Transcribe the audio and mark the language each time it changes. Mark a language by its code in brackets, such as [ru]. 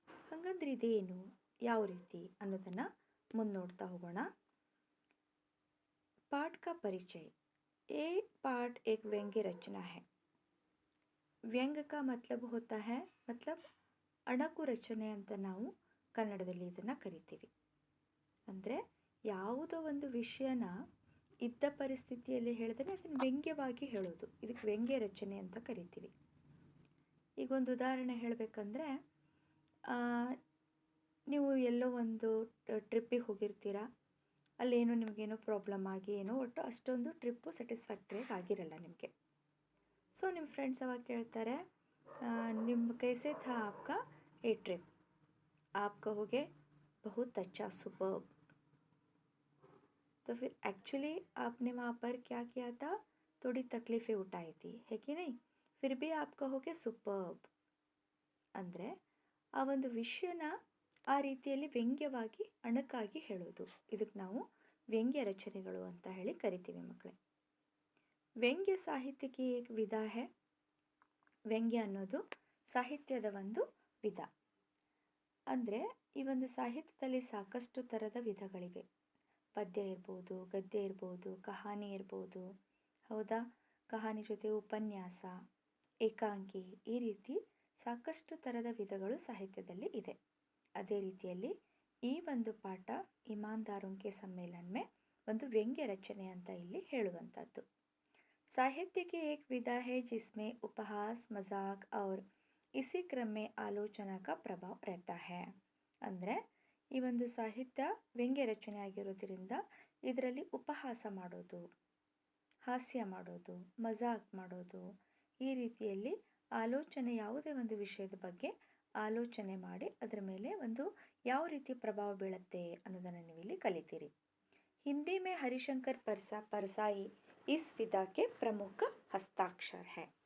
[kn] ಹಾಗಂದ್ರೆ ಇದೇನು, ಯಾವ ರೀತಿ ಅನ್ನೋದನ್ನು ಮುಂದೆ ನೋಡ್ತಾ ಹೋಗೋಣ। [hi] पाठ का परिचय। ये पाठ एक व्यंग्य रचना है। [kn] ವ್ಯಂಗ್ಯ [hi] का मतलब होता है मतलब [kn] ಅಣಕು ರಚನೆ ಅಂತ ನಾವು ಕನ್ನಡದಲ್ಲಿ ಇದನ್ನು ಕರಿತೀವಿ। ಅಂದರೆ ಯಾವುದೋ ಒಂದು ವಿಷಯನ ಇದ್ದ ಪರಿಸ್ಥಿತಿಯಲ್ಲಿ ಹೇಳಿದ್ರೆ ಅದನ್ನು ವ್ಯಂಗ್ಯವಾಗಿ ಹೇಳೋದು, ಇದಕ್ಕೆ ವ್ಯಂಗ್ಯ ರಚನೆ ಅಂತ ಕರಿತೀವಿ। ಈಗ ಒಂದು ಉದಾಹರಣೆ ಹೇಳಬೇಕಂದ್ರೆ, ನೀವು ಎಲ್ಲೋ ಒಂದು ಟ್ರಿಪ್ಪಿಗೆ ಹೋಗಿರ್ತೀರ, ಅಲ್ಲೇನೋ ನಿಮಗೇನೋ ಪ್ರಾಬ್ಲಮ್ ಆಗಿ ಏನೋ ಒಟ್ಟು ಅಷ್ಟೊಂದು ಟ್ರಿಪ್ಪು ಸ್ಯಾಟಿಸ್ಫ್ಯಾಕ್ಟ್ರಿಯಾಗಿ ಆಗಿರಲ್ಲ ನಿಮಗೆ। ಸೊ ನಿಮ್ಮ ಫ್ರೆಂಡ್ಸ್ ಅವಾಗ ಕೇಳ್ತಾರೆ, ನಿಮ್ಮ [hi] कैसे था आपका ये ट्रिप? आप कहोगे बहुत अच्छा, सुपर्ब। तो फिर एक्चुअली आपने वहाँ पर क्या किया था? थोड़ी तकलीफ़ें उठाई थी, है कि नहीं? फिर भी आप कहोगे सुपर्ब। [kn] ಅಂದರೆ ಆ ಒಂದು ವಿಷಯನ ಆ ರೀತಿಯಲ್ಲಿ ವ್ಯಂಗ್ಯವಾಗಿ ಅಣಕಾಗಿ ಹೇಳೋದು, ಇದಕ್ಕೆ ನಾವು ವ್ಯಂಗ್ಯ ರಚನೆಗಳು ಅಂತ ಹೇಳಿ ಕರಿತೀವಿ ಮಕ್ಕಳೇ। ವ್ಯಂಗ್ಯ ಸಾಹಿತ್ಯಕ್ಕೆ ಏಕ ವಿಧ है। ವ್ಯಂಗ್ಯ ಅನ್ನೋದು ಸಾಹಿತ್ಯದ ಒಂದು ವಿಧ। ಅಂದರೆ ಈ ಒಂದು ಸಾಹಿತ್ಯದಲ್ಲಿ ಸಾಕಷ್ಟು ಥರದ ವಿಧಗಳಿವೆ। ಪದ್ಯ ಇರ್ಬೋದು, ಗದ್ಯ ಇರ್ಬೋದು, ಕಹಾನಿ ಇರ್ಬೋದು, ಹೌದಾ? ಕಹಾನಿ ಜೊತೆ ಉಪನ್ಯಾಸ, ಏಕಾಂಗಿ, ಈ ರೀತಿ ಸಾಕಷ್ಟು ಥರದ ವಿಧಗಳು ಸಾಹಿತ್ಯದಲ್ಲಿ ಇದೆ। ಅದೇ ರೀತಿಯಲ್ಲಿ ಈ ಒಂದು ಪಾಠ ಇಮಾನ್ದಾರೋಂ ಕೆ ಸಮ್ಮೇಳನ ಮೇ ಒಂದು ವ್ಯಂಗ್ಯ ರಚನೆ ಅಂತ ಇಲ್ಲಿ ಹೇಳುವಂಥದ್ದು। [hi] साहित्य की एक विधा है जिसमें उपहास, मजाक और इसी क्रम में आलोचना का प्रभाव रहता है। [kn] ಅಂದರೆ ಈ ಒಂದು ಸಾಹಿತ್ಯ ವ್ಯಂಗ್ಯ ರಚನೆ ಆಗಿರೋದ್ರಿಂದ ಇದರಲ್ಲಿ ಉಪಹಾಸ ಮಾಡೋದು, ಹಾಸ್ಯ ಮಾಡೋದು, ಮಜಾಕ್ ಮಾಡೋದು, ಈ ರೀತಿಯಲ್ಲಿ ಆಲೋಚನೆ, ಯಾವುದೇ ಒಂದು ವಿಷಯದ ಬಗ್ಗೆ ಆಲೋಚನೆ ಮಾಡಿ ಅದರ ಮೇಲೆ ಒಂದು ಯಾವ ರೀತಿ ಪ್ರಭಾವ ಬೀಳುತ್ತೆ ಅನ್ನೋದನ್ನು ನೀವು ಇಲ್ಲಿ ಕಲಿತೀರಿ। [hi] ಹಿಂದಿ में हरिशंकर परसाई इस विधा के प्रमुख हस्ताक्षर है।